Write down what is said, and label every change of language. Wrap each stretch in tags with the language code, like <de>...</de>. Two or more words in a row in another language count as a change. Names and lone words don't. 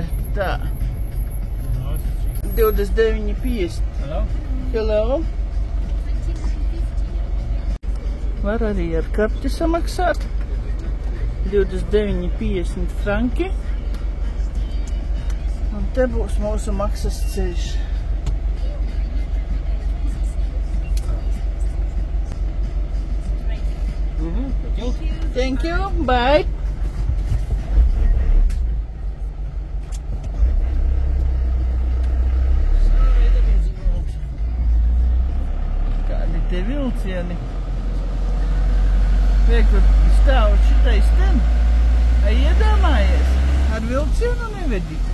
<lv>Tā. 29,50.</lv> <en>Hello? Hello.</en> <lv>Var arī ar karti samaksāt. 29,50 franki. Un te būs mūsu maksas ceļš.</lv> <en>Thank you. Bye.</en> <lv>Kādi te vilcieni? Rekur stāv šitais ten. Ai, iedomājies, ar vilcienu nevedi.</lv>